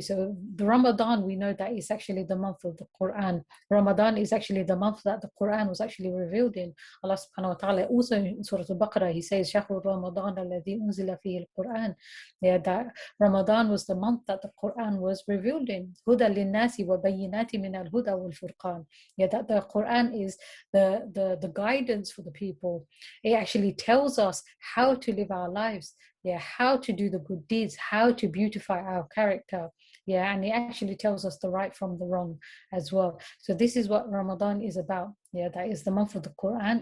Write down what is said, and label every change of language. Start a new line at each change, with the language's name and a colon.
English: So the Ramadan, we know that is actually the month of the Quran. Ramadan is actually the month that the Quran was actually revealed in. Allah subhanahu wa ta'ala also in Surah Al-Baqarah, he says,
Arabic: شهر رمضان الذي أنزل فيه القرآن.
English: Yeah, that Ramadan was the month that the Quran was revealed in.
Arabic: هدى للناس وبينات من الهدى والفرقان.
English: Yeah, that the Quran is the guidance for the people. It actually tells us how to live our lives. Yeah, how to do the good deeds, how to beautify our character. Yeah, and it actually tells us the right from the wrong as well. So this is what Ramadan is about. Yeah, that is the month of the Quran.